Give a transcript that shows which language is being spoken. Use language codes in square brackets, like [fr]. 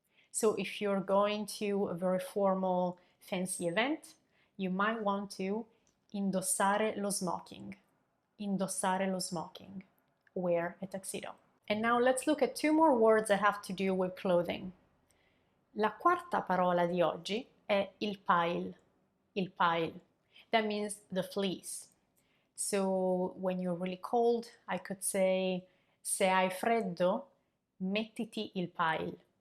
[en] So if you're going to a very formal, fancy event, you might want to [it] indossare lo smoking. Indossare lo smoking. [en] Wear a tuxedo. And now let's look at 2 more words that have to do with clothing. [it] La quarta parola di oggi è il pile. [en] Il pile. That means the fleece. So when you're really cold, I could say, [it] se hai freddo, mettiti il pile.